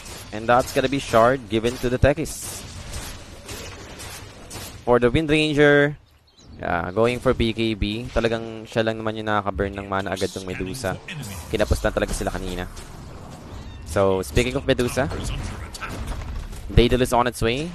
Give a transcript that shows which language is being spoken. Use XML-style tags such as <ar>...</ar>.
<en>And that's gonna be Shard given to the Techies. For the Wind Ranger, going for BKB.</en> <tl>Talagang siya lang naman yung nakaka-burn ng mana agad ng Medusa. Kinapos lang talaga sila kanina.</tl> <en>So, speaking of Medusa, Daedalus on its way.</en>